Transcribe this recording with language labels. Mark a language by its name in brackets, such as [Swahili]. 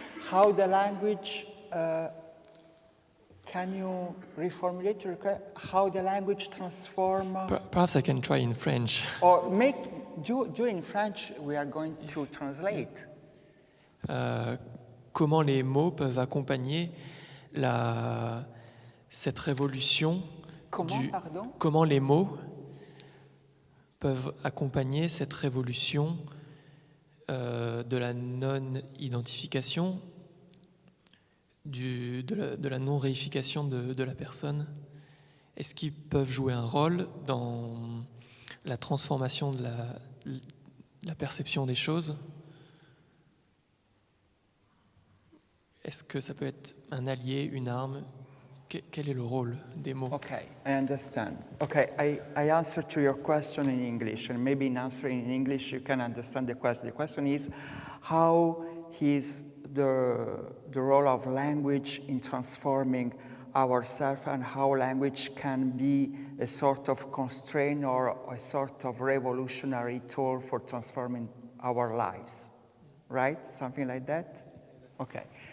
[English] How the language, can you reformulate your question? How the language transform? Perhaps I can try in French. Or do in French, we are going to translate. [French] Comment les mots peuvent accompagner cette révolution? Comment les mots peuvent accompagner cette révolution de la non-identification, de la non-réification de la personne? Est-ce qu'ils peuvent jouer un rôle dans la transformation de la perception des choses? Est-ce que ça peut être un allié, une arme? Quel est le rôle des mots? [English] Okay, I understand. Okay, I answer to your question in English, and maybe in answering in English you can understand the question. The question is, how is the role of language in transforming ourselves, and how language can be a sort of constraint or a sort of revolutionary tool for transforming our lives, right? Something like that? Okay.